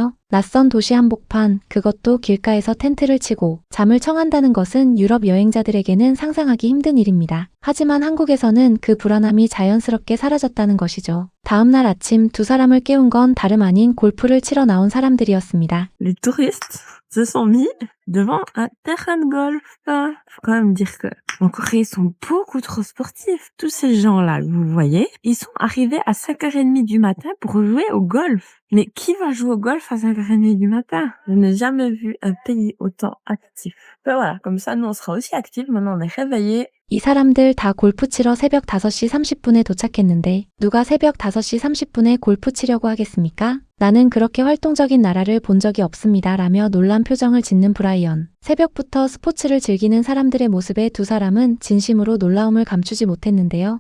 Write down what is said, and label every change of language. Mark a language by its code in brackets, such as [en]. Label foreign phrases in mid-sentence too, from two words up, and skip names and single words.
[ko] 낯선 도시 한복판, 그것도 길가에서 텐트를 치고 잠을 청한다는 것은 유럽 여행자들에게는 상상하기 힘든 일입니다. 하지만 한국에서는 그 불안함이 자연스럽게 사라졌다는 것이죠. 다음날 아침 두 사람을 깨운 건 다름 아닌 골프를 치러 나온 사람들이었습니다. [fr] Les touristes se sont mis devant un terrain de golf. Faut quand même dire que en Corée, ils sont beaucoup trop sportifs. Tous ces gens-là, vous voyez, ils sont arrivés à 5h30 du matin pour jouer au golf. Mais qui va jouer au golf à 5h30 du matin? Je n'ai jamais vu un pays autant actif. Ben voilà, comme ça, nous, on sera aussi actifs. Maintenant, on est réveillés. [ko] 이 사람들 다 골프 치러 새벽 5시 30분에 도착했는데 누가 새벽 5시 30분에 골프 치려고 하겠습니까? 나는 그렇게 활동적인 나라를 본 적이 없습니다. 라며 놀란 표정을 짓는 브라이언. 새벽부터 스포츠를 즐기는 사람들의 모습에 두 사람은 진심으로 놀라움을 감추지 못했는데요.